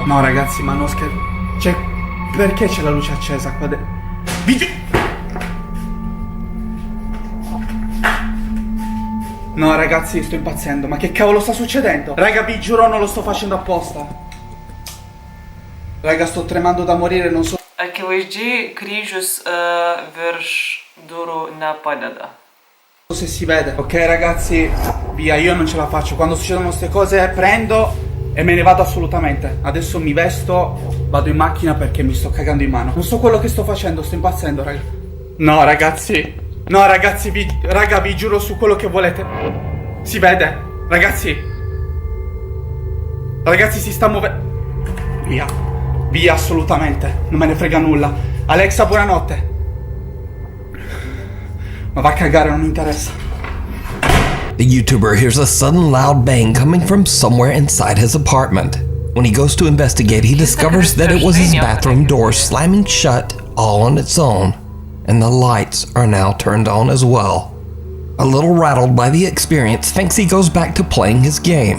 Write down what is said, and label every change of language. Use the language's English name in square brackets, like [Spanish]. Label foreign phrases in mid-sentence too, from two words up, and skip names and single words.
[Italian] No ragazzi, ma non scherzo. Cioè, perché c'è la luce accesa qua dentro? No ragazzi, sto impazzendo. Ma che cavolo sta succedendo? Raga, vi giuro, non lo sto facendo apposta. Raga, sto tremando da morire, non so. [Lithuanian] Akivaizdžiai kryžius virš durų nepadeda. [Italian] Non so se si vede. Ok ragazzi, via, io non ce la faccio. Quando succedono queste cose prendo e me ne vado assolutamente. Adesso mi vesto, vado in macchina perché mi sto cagando in mano. Non so quello che sto facendo, sto impazzendo, raga. No ragazzi, no ragazzi, raga, vi giuro su quello che volete. Si vede, ragazzi. Ragazzi, si sta muovendo. Via. Via, assolutamente, non me ne frega nulla. Alexa, buonanotte. Ma va a cagare, non mi interessa. [English] The YouTuber hears a sudden loud bang coming from somewhere inside his apartment. When he goes to investigate, he discovers that it was his bathroom door slamming shut all on its own, and the lights are now turned on as well. A little rattled by the experience, Fancy goes back to playing his game.